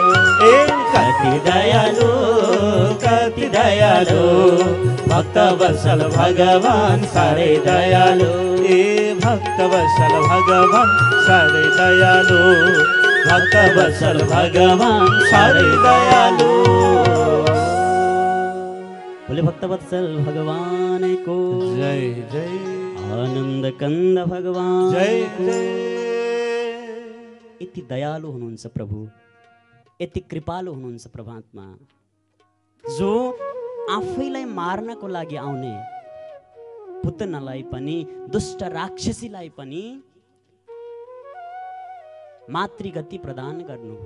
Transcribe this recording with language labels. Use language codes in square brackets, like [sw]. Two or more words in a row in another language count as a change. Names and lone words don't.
[ne] कति दयालु, कति दयालु, भक्त वत्सल भगवान सारै दयालु। भक्त वत्सल भगवान सारै दयालु, भक्त वत्सल भगवान सारै दयालु। बोले भक्त वत्सल भगवान को जय जय। आनंद कंद भगवान जय को। जय। यति दयालु हुनुहुन्छ प्रभु, यति कृपालु हुनुहुन्छ परमात्मा, जो आफैलाई मार्नको लागि आउने पुतनालाई पनि, दुष्ट राक्षसीलाई पनि मातृगति प्रदान गर्नु हो।